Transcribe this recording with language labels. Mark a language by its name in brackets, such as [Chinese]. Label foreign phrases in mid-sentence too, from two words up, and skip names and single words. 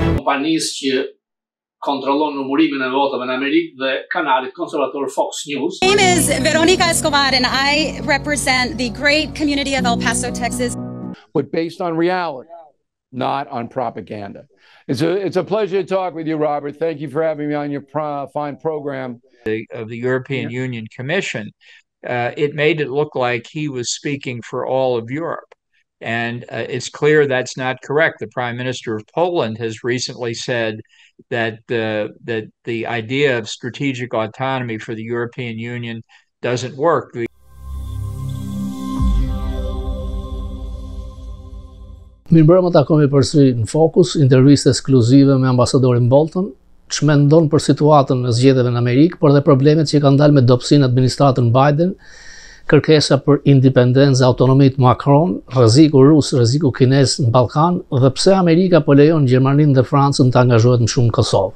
[Albanian] kompanisë që kontrollon numërimin e votave në Amerikë dhe kanalit konservator Fox News. [English] My name is Veronica Escobar and I represent the great community of El Paso, Texas. But based on reality, not on propaganda. It's a pleasure to talk with you, Robert. Thank you for having me on your fine program. Of the European Union Commission, it made it look like he was speaking for all of Europe. And it's clear that's not correct. The Prime Minister of Poland has recently said that the idea of strategic autonomy for the European Union doesn't work. [Albanian] Mirëmbrëma, takohemi përsëri në Fokus, intervistë ekskluzive me ambasadorin Bolton, ç'mendon për situatën e zgjedhjeve në Amerikë, por dhe problemet që kanë dalë me dobësinë administratën Biden, kërkesa për independencë, autonomit Macron, rreziku rus, rreziku kinez në Ballkan dhe pse Amerika po lejon Gjermaninë dhe Francën të angazhohet më shumë në Kosovë.